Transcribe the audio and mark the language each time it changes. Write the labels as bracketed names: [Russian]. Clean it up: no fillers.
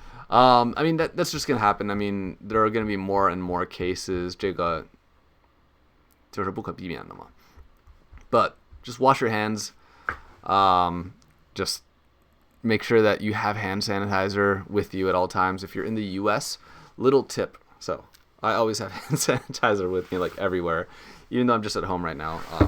[English] I mean that's just gonna happen. I mean there are gonna be more and more cases. [Chinese] 这个就是不可避免的嘛。 [English] But just wash your hands. Just make sure that you have hand sanitizer with you at all times. If you're in the U.S., little tip. So I always have hand sanitizer with me like everywhere, even though I'm just at home right now.